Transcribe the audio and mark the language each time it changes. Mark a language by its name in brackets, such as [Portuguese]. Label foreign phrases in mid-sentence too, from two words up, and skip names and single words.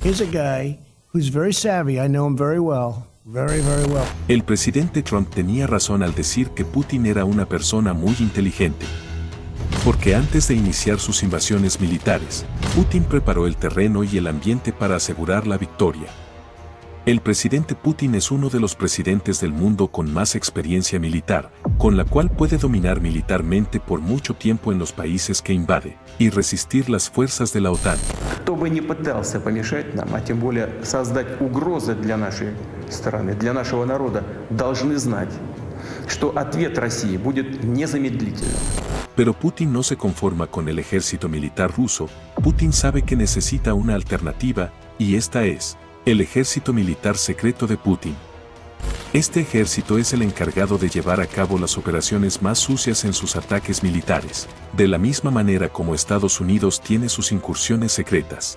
[English] Here's a guy who's very savvy. I know him very well. Very, very well. [Spanish] El presidente Trump tenía razón al decir que Putin era una persona muy inteligente. Porque antes de iniciar sus invasiones militares, Putin preparó el terreno y el ambiente para asegurar la victoria. El presidente Putin es uno de los presidentes del mundo con más experiencia militar, con la cual puede dominar militarmente por mucho tiempo en los países que invade y resistir las fuerzas de la OTAN. [Russian] Кто бы ни пытался помешать нам, а тем более создать угрозы для нашей страны, для нашего народа, должны знать, что ответ России будет незамедлительным. [Spanish] Pero Putin no se conforma con el ejército militar ruso. Putin sabe que necesita una alternativa, y esta es el ejército militar secreto de Putin. Este ejército es el encargado de llevar a cabo las operaciones más sucias en sus ataques militares, de la misma manera como Estados Unidos tiene sus incursiones secretas.